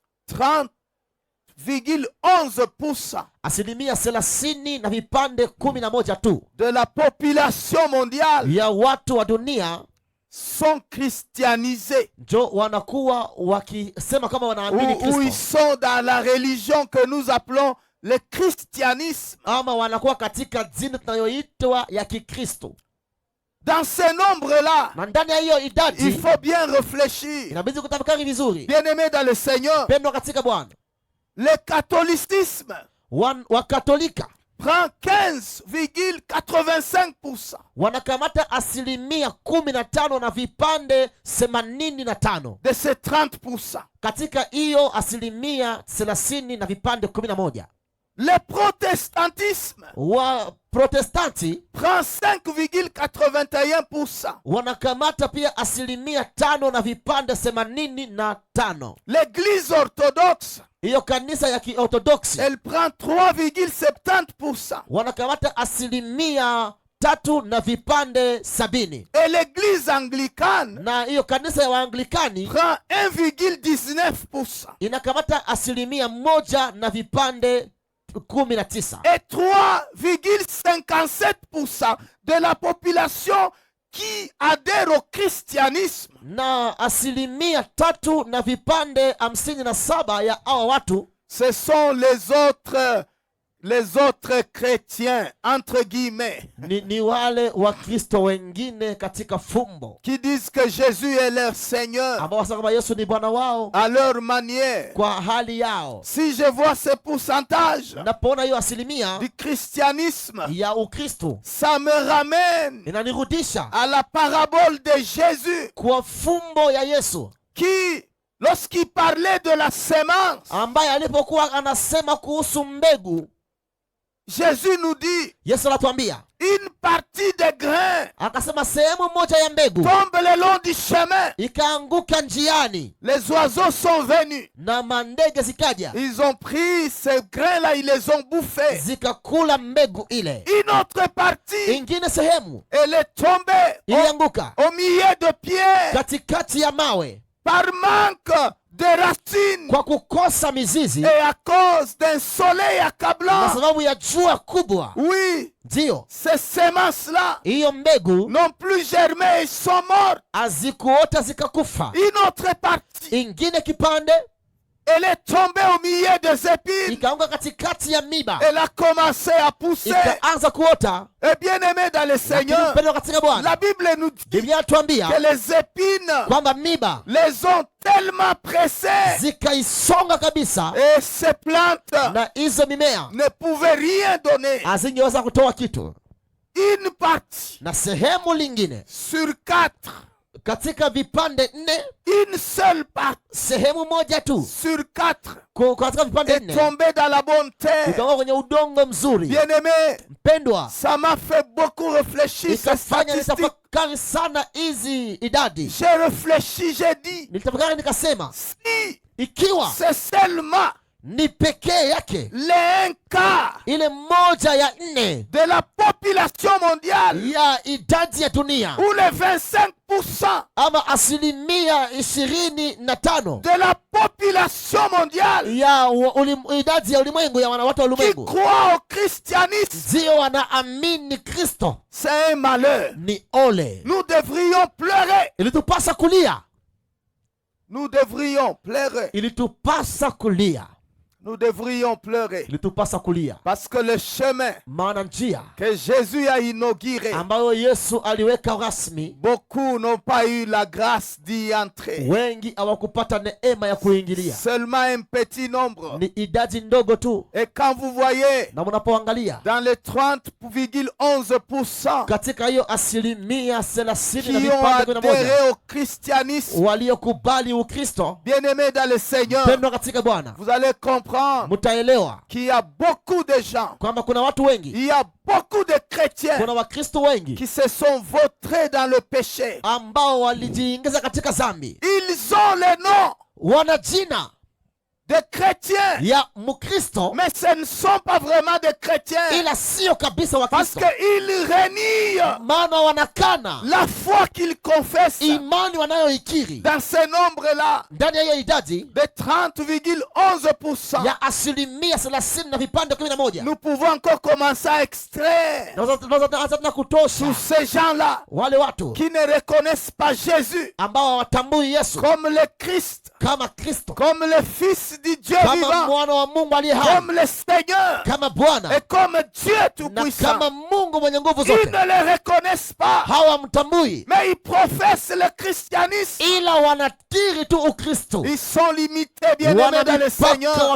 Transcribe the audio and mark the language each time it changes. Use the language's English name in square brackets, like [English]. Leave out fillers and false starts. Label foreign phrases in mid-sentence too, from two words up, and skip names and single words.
[French] 30,11%, [Swahili] asilimia 30 na vipande 11 tu [French] de la population mondiale [Swahili] ya watu wa dunia [French] sont christianisés, [Swahili] njo wanakuwa wakisema kama wanaamini Kristo, [French] ou ils sont dans la religion que nous appelons le christianisme, [Swahili] ama wanakuwa katika dini tunayoitwa ya Kikristo. [French] Dans ce nombre-là, [Swahili] na ndani ya hiyo idadi, [French] il faut bien réfléchir. [Swahili] Inabidi kutafakari vizuri. [French] Bien-aimé dans le Seigneur, [Swahili] pendwa katika Bwana, [French] le catholicisme [Swahili] wa Katolika [French] prend 15,85%. [Swahili] Wanakamata asilimia 15 na vipande 85 [French] de ces 30%. [Swahili] Katika hiyo asilimia 30 na vipande 11. [French] Le protestantisme [Swahili] wa protestanti [French] prend 5,81%. [Swahili] wanakamata pia asilimia 5 na vipande 85. [French] L'église orthodoxe, [Swahili] hiyo kanisa ya kiorthodoksi, [French] elle prend 3,70%. [Swahili] wanakamata asilimia 3 na vipande 70. [French] Et l'église anglicane, [Swahili] na hiyo kanisa ya waanglikani [French] prend 1,19%. [Swahili] inakamata asilimia 1 na vipande 19. [French] Et 3,57% de la population qui adhère au christianisme. [Swahili] Na asilimia 3 na vipande 57 ya hao watu, [French] ce sont les autres chrétiens entre guillemets [Swahili] ni wale wa Kristo wengine katika fumbo, [French] qui disent que Jésus est leur Seigneur, [Swahili] ambao wasema kwamba Yesu ni Bwana wao [French] à leur manière. [Swahili] kwa hali yao. [French] Si je vois ce pourcentage [Swahili] Napoona hiyo asilimia [French] du christianisme, [Swahili] ya Ukristo, [French] ça me ramène [Swahili] inanirudisha [French] à la parabole de Jésus [Swahili] kwa fumbo ya Yesu, [French] qui, lorsqu'il parlait de la sémence, [Swahili] ambaye alipokuwa anasema kuhusu mbegu, [French] Jésus nous dit, [Swahili] Yesu anatuambia [French] une partie des grains [Swahili] akasema sehemu moja ya mbegu [French] tombe le long du chemin. [Swahili] ikaanguka njiani, [French] Les oiseaux sont venus, [Swahili] na mandege zikaja [French] ils ont pris ces grains-là, ils les ont bouffés. [Swahili] zikakula mbegu ile. [French] Une autre partie, [Swahili] Ingine sehemu [French] elle est tombée [Swahili] ilianguka [French] au milieu de pierres [Swahili] katikati ya mawe [French] par manque de racines [Swahili] kwa kukosa mizizi [French] et à cause d'un soleil [Swahili] na [French] accablant. [Swahili] sababu ya jua kubwa. [French] Oui, [Swahili] Ndiyo, [French] ces semences-là [Swahili] hiyo mbegu [French] n'ont plus germé, ils sont morts. [Swahili] hazikuota zikakufa. [French] Une autre partie, [Swahili] Ingine kipande [French] elle est tombée au milieu des épines. [Swahili] ikaanguka katikati ya miba, [French] Elle a commencé à pousser. [Swahili] ikaanza kuota. [French] Et bien aimé dans le [Swahili] Lakini [French] Seigneur, [Swahili] mpendwa katika Bwana, [French] la Bible nous dit [Swahili] Biblia inatuambia [French] que les épines [Swahili] kwamba miba [French] les ont tellement pressées [Swahili] zikaisonga kabisa, [French] et ces plantes [Swahili] na hizo mimea [French] ne pouvaient rien donner. [Swahili] hazingeweza kutoa kitu. [French] Une partie [Swahili] Na sehemu lingine [French] sur 4, [Swahili] katika vipande 4, [French] une seule partie [Swahili] sehemu moja tu [French] sur 4 [Swahili] katika vipande [French] est [Swahili] 4 [French] tombée dans la bonne terre. [Swahili] ikaanguka kwenye udongo mzuri. [French] Bien aimé, [Swahili] Mpendwa, [French] ça m'a fait beaucoup réfléchir ces [Swahili] ikafanya [French] statistiques. [Swahili] nitafakari sana hizi idadi. [French] J'ai réfléchi, j'ai dit, [Swahili] Nilitafakari nikasema, [French] si [Swahili] ikiwa [French] c'est seulement [Swahili] ni pekee yake [French] les 1/4 [Swahili] ile 1/4 [French] de la population mondiale, [Swahili] ya idadi ya dunia, [French] ou les 25% [Swahili] ama asilimia 25 [French] de la population mondiale [Swahili] ya idadi ya ulimwengu, ya watu wa [French] qui [Swahili] ulimwengu [French] croient au christianisme, [Swahili] ndio wanaamini Kristo, [French] c'est un malheur. [Swahili] ni ole. [French] Nous devrions pleurer. [Swahili] Ilitupasa kulia, [French] Nous devrions pleurer. [Swahili] ilitupasa kulia, [French] Nous devrions pleurer. [Swahili] ilitupasa kulia, [French] Parce que le chemin [Swahili] maana njia [French] que Jésus a inauguré, [Swahili] ambayo Yesu aliweka rasmi, [French] beaucoup n'ont pas eu la grâce d'y entrer. [Swahili] wengi hawakupata neema ya kuingilia, [French] Seulement un petit nombre. [Swahili] ni idadi ndogo tu. [French] Et quand vous voyez [Swahili] Na mnapoangalia [French] dans les 30,11% [Swahili] katika hiyo asilimia 30 na [French] qui ont [Swahili] vipande 11 [French] adhéré au christianisme, [Swahili] waliokubali Ukristo, [French] bien-aimés dans le Seigneur, [Swahili] pendwa katika Bwana, [French] vous allez comprendre [Swahili] mtaelewa [French] qu'il y a beaucoup de gens, [Swahili] kwamba kuna watu wengi, [French] il y a beaucoup de chrétiens [Swahili] kuna Wakristo wengi [French] qui se sont vautrés dans le péché. [Swahili] ambao walijiingiza katika dhambi. [French] Ils ont le nom [Swahili] Wana jina [French] de chrétiens, [Swahili] ya Mkristo, [French] mais ce ne sont pas vraiment des chrétiens, [Swahili] ila sio kabisa [French] parce [Swahili] Wakristo, [French] qu'ils renient [Swahili] maana wanakana [French] la foi qu'ils confessent. [Swahili] imani wanayoikiri [French] Dans ce nombre-là [Swahili] ndani ya hiyo idadi [French] de 30,11%, [Swahili] ya asilimia 30 na vipande 11, [French] nous pouvons encore commencer à extraire [Swahili] tunaweza tena kutosha [French] tous ces gens-là [Swahili] wale watu [French] qui ne reconnaissent pas Jésus [Swahili] ambao hawatambui Yesu [French] comme le Christ, [Swahili] kama Kristo, [French] comme le Fils du Dieu vivant, comme le Seigneur et comme Dieu Tout-Puissant. Ils ne le reconnaissent pas, mais ils professent le christianisme. Ils sont limités, bien-aimés dans le Seigneur.